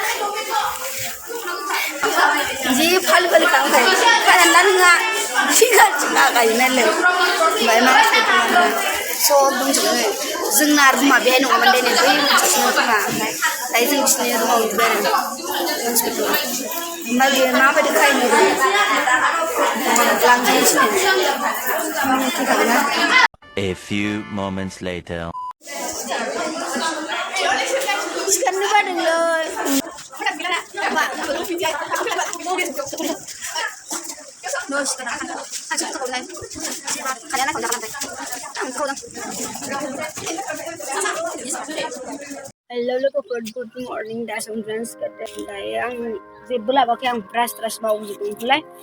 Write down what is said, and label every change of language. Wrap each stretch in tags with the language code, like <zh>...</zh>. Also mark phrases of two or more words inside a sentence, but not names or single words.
<brx>जि फालि खालामखायो खानानै नोंहा सिगां गायोनालाय ओमफ्राय मानसिफोर सब बुंजोबो जोंना रुमा बेहाय नङामोन दे नै बै मोनसेसिनो रुमा ओमफ्राय दायो जों बिसिनि रुमाव उन्दुबाय आरो मानसिफोरखौ ओमफ्राय बेयो माबायदि खायो लांजोबनोसै</brx> <en>A few moments later.</en> <brx>सिखारनो बादोंलै हेलो लोगोफोर</brx> <en>good morning</en> <brx>दासो उन्दुनानै सिखारदों दायो आं जेबो लाबोआखै आं ब्रास मावजोबदोंमोनलाय</brx>